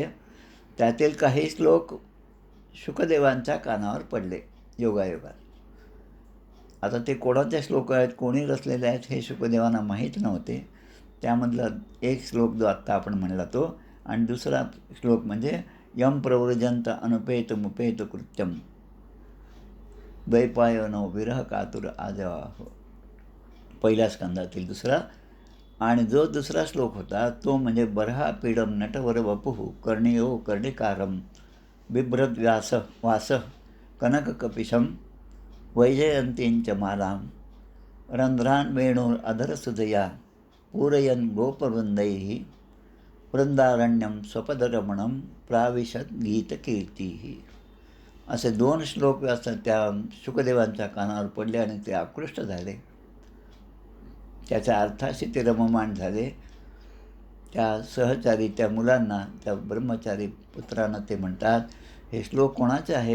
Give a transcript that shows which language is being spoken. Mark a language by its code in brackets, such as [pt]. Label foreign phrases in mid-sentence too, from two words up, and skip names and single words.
[mr] त्यातील काही श्लोक शुकदेवांच्या कानावर पडले योगायोगात. आता ते कोणाचे श्लोक आहेत, कोणी रचलेले आहेत हे शुकदेवांना माहीत नव्हते. त्यामधला एक श्लोक जो आत्ता आपण म्हणला तो, आणि 2रा श्लोक म्हणजे [sa] यम प्रव्रजंत अनुपेत मुपेत कृत्यम द्वैपायनो विरह कातुर आजवाहो, [mr] पहिल्या स्कंदातील 2रा. आणि जो 2रा श्लोक होता तो म्हणजे [sa] बर्हा पीडम नटवर वपुः कर्णियो कर्णिकारम बिभ्रद व्यास वास कनक कपिशम वैजयंतींच मालाम रंध्रान वेणूर अधरसुधया पूरयन गोपवृंदैः वृंदारण्यम स्वपदरमणम प्राविशत गीतकीर्तीः. [mr] असे 2 श्लोक त्या शुकदेवांच्या कानावर पडले आणि ते आकृष्ट झाले. त्याच्या अर्थाशी ते रममाण झाले. त्या सहचारी त्या मुलांना, त्या ब्रह्मचारी पुत्रांना ते म्हणतात, हे श्लोक कोणाचे आहेत?